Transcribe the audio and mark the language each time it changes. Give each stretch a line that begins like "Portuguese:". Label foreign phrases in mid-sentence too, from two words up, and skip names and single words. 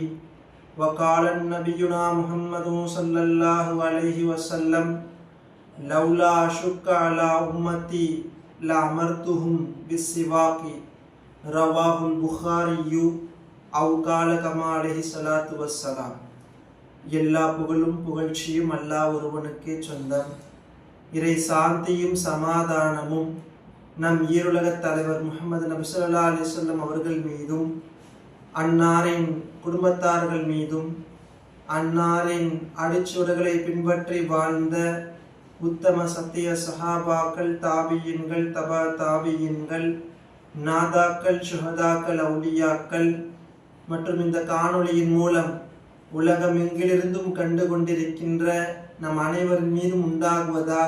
Arabic: وقال نبينا محمد صلى الله عليه وسلم لولا أشق على أمتي لأمرتهم بالسواك. رواه البخاري أو قال كما عليه الصلاة والسلام.
Tamil: எல்லா புகழும் புகழ்ச்சியும் அல்லாஹ் ஒருவனுக்கே சொந்தம். இறை சாந்தியும் சமாதானமும் நம் ஈருலக தலைவர் முஹம்மது நபி
Arabic: صلى الله عليه
Tamil: வஸல்லம் அவர்கள் மீதும் அன்னாரின் குடும்பத்தார்கள் மீதும் அன்னாரின் அடிச்சுவடுகளை பின்பற்றி வாழ்ந்த உத்தம சத்திய சஹாபாக்கள், தாபியின்கள், தபா தாபியின்கள், நாதாக்கள், ஷுஹதாக்கள், அவுலியாக்கள் மற்றும் இந்த காணொளியின் மூலம் உலகம் எங்கிலிருந்தும் கண்டு கொண்டிருக்கின்ற நம் அனைவரின் மீதும் உண்டாகுவதாக.